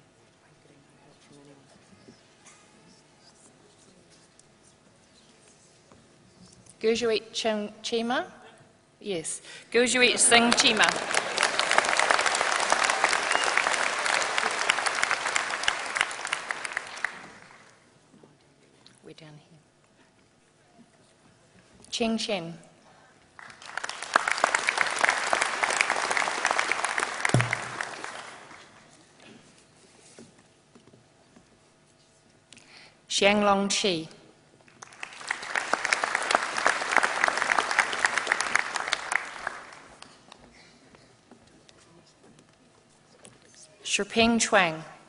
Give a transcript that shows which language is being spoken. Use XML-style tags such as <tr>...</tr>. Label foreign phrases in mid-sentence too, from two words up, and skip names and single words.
<en>I'm getting no help from anyone. Gurjeet Chima? Yes. Gurjeet Singh Chima. We're down here. Cheng Shen. Xianglong Chi. Shiping Chuang.</en>